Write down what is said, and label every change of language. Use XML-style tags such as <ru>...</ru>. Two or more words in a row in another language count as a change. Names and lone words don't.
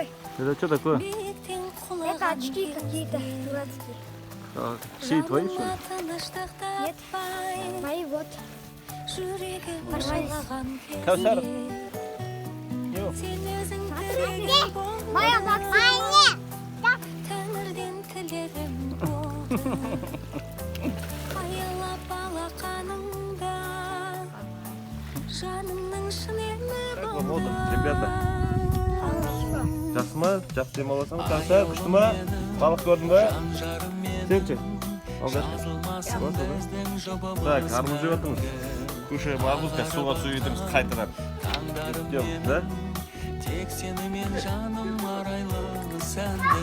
<ru>Это что такое?</ru> <kk>Биіктен</kk> <ru>Это очки какие-то дурацкие. Так, чьи твои что ли? Нет, мои вот.</ru> <kk>Жүрегі</kk> <ru>Нормально. Кәусар.</ru> <kk>Сен өзің</kk> <ru>Смотрите, моя Максима.</ru> <kk>тәңірден тілерім болды. Аялап алақаныңда жанымның шын емі</kk> <ru>Как вам отдых, ребята?</ru> <kk>Жақсы ма? Жақсы демаласың? Кәусар, күшті ма? Балық көрдің бе? Сен ше? Так, армуз жеп жатырмыз.</kk> <ru>Кушаем армуз,</ru> <kk>қазір суға су етеміз қайтадан. Жеп, да? Тек сені мен жаным арайлы сәнді.</kk>